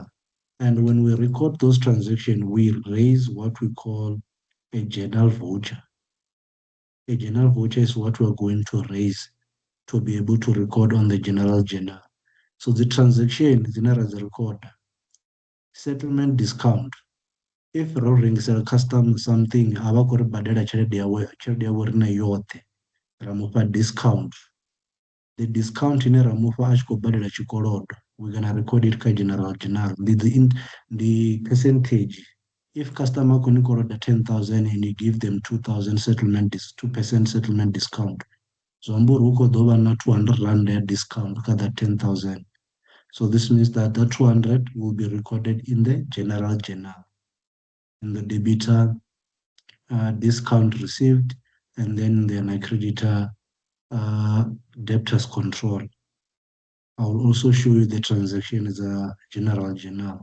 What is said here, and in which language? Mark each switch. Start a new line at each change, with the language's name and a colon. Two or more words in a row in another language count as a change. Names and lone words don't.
English: And when we record those transactions, we raise what we call a journal voucher. A journal voucher is what we're going to raise to be able to record on the general journal. So the transaction is not as a record. Settlement discount. If
Venda: ro ringisela
English: custom something,
Venda: ava ku ri badela tshelede yawe ri na yoṱhe, ra mufha discount.
English: The discount
Venda: ine ra mufha a tshi khou badela tshikolodo,
English: we're gonna record it kha general journal. The percentage. If customer
Venda: khou ni koloda
English: 10,000 and you give them 2,000 settlement, 2% settlement discount,
Venda: zwi amba uri hu khou ḓo vha na 200 rand ya discount kha that 10,000.
English: So this means that that 200 will be recorded in the general journal. In the debitor, discount received, and then the creditor, debtors control. I will also show you the transaction as a general journal.